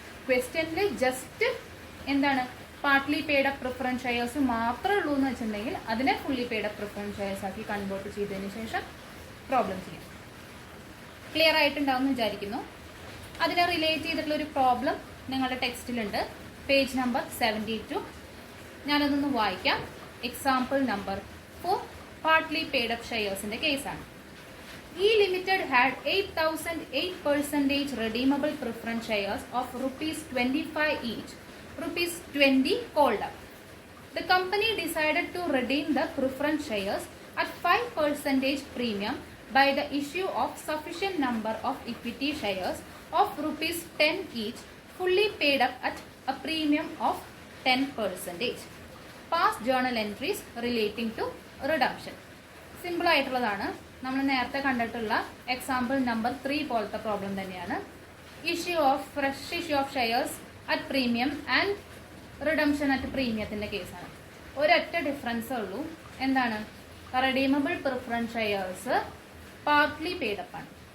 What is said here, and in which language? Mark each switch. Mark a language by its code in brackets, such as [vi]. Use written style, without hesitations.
[ml] ക്വസ്റ്റ്യനിൽ ജസ്റ്റ് എന്താണ് partly paid up preference shares മാത്രമേ ഉള്ളൂ എന്ന് വെച്ചിട്ടുണ്ടെങ്കിൽ അതിനെ fully paid up preference shares ആക്കി കൺവേർട്ട് ചെയ്തതിന് ശേഷം പ്രോബ്ലം ചെയ്യാം. ക്ലിയർ ആയിട്ടുണ്ടാവും എന്ന് വിചാരിക്കുന്നു. അതിനെ റിലേറ്റ് ചെയ്തിട്ടുള്ള ഒരു പ്രോബ്ലം നിങ്ങളുടെ ടെക്സ്റ്റിലുണ്ട്, പേജ് നമ്പർ 72. ഞാനതൊന്ന് വായിക്കാം. Example number 4 partly paid up ഷെയർസിന്റെ കേസാണ്. [en] E Limited had 8,008% redeemable preference shares of ₹25 each, ₹20 called up. The company decided to redeem the preference shares at 5% premium by the issue of sufficient number of equity shares of ₹10 each, fully paid up at a premium of 10%. Past journal entries relating to redemption. [ml] Simple ആയിട്ടുള്ളതാണ്. നമ്മൾ നേരത്തെ കണ്ടിട്ടുള്ള example number 3 പോലത്തെ problem തന്നെയാണ്. Fresh issue of shares at premium and redemption at പ്രീമിയത്തിന്റെ കേസാണ്. ഒരൊറ്റ ഡിഫറൻസേ ഉള്ളൂ. എന്താണ്, redeemable preference shares partly paid up ആണ്.